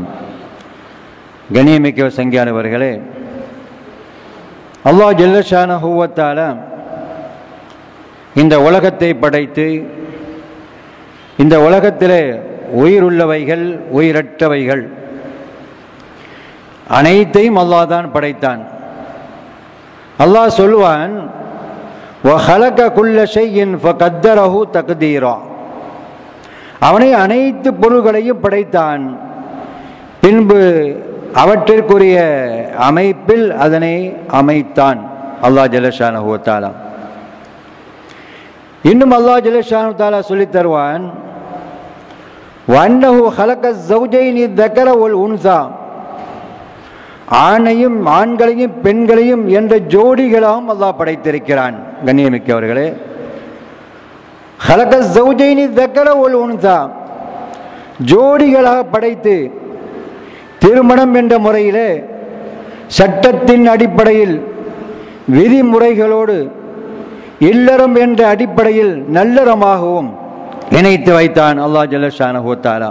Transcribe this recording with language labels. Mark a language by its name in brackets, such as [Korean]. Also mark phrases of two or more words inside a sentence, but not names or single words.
[Tamil] கண்ணியமிக்க சங்கியானவர்களே, அல்லாஹ் [Arabic] جل شأنه وتعالى [Tamil] இந்த உலகத்தை படைத்து இந்த உலகத்திலே உயிருள்ளவைகள், உயிரற்றவைகள் அனைத்தையும் அல்லாஹ் தான் படைத்தான். அல்லாஹ் சொல்வான், [Arabic] وَخَلَقَ كُلَّ شَيْءٍ فَقَدَّرَهُ تَقْدِيرًا. [Tamil] அவனை அனைத்து பொருள்களையும் படைத்தான், பின்பு அவற்றிற்குரிய அமைப்பில் அதனை அமைத்தான் அல்லாஹ் [Arabic] جل شأنه وتعالى. [Tamil] இன்னும் அல்லாஹ் [Arabic] جل شأنه وتعالى [Tamil] சொல்லித் தருவான், [Arabic] وَأَنَّهُ خَلَقَ الزَّوْجَيْنِ الذَّكَرَ وَالْأُنثَى. [Tamil] ஆண்களையும் பெண்களையும் என்ற ஜோடிகளாகவும் அல்லாஹ் படைத்திருக்கிறான். கண்ணியமிக்கவர்களே, [Arabic] خَلَقَ الزَّوْجَيْنِ الذَّكَرَ وَالْأُنثَى [Tamil] ஜோடிகளாக படைத்து திருமணம் என்ற முறையிலே சட்டத்தின் அடிப்படையில் விதிமுறைகளோடு இல்லறம் என்ற அடிப்படையில் நல்லறமாகவும் இணைத்து வைத்தான் அல்லாஹ் [Arabic] جل شأنه وتعالى.